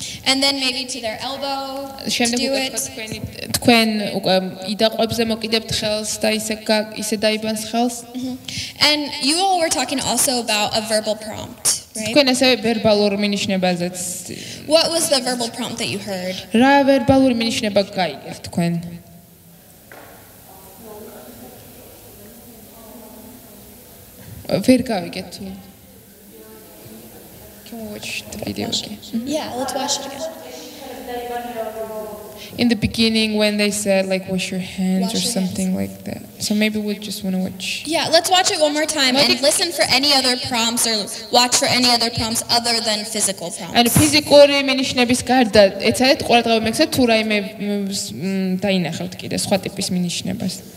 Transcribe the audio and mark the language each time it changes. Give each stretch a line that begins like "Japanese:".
English: And then maybe to their elbow to do it.
Georgian: თქვენ უკვე იდაყვებზე მოკიდებთ ხელს და ისე დაიბანს ხელს.
English: And you all were talking also about a verbal prompt, right?
Georgian: თქვენ ასევე ვერბალურ მინიშნებაზეც.
English: What was the verbal prompt that you heard?
Georgian: რა ვერბალური მინიშნება გაიგეთ თქვენ? ვერ გავიგეთ თუ.
English: Can we watch the video again? Yeah, let's watch it again. In the beginning when they said like wash your hands or something like that. So maybe we just want to watch. Yeah, let's watch it one more time and listen for any other prompts or watch for any other prompts other than physical prompts. And
Georgian: ფიზიკური მინიშნების გარდა ეცადეთ ყურადღება მიგცეთ თუ რაიმე დაინახავთ კიდე სხვა ტიპის მინიშნებას.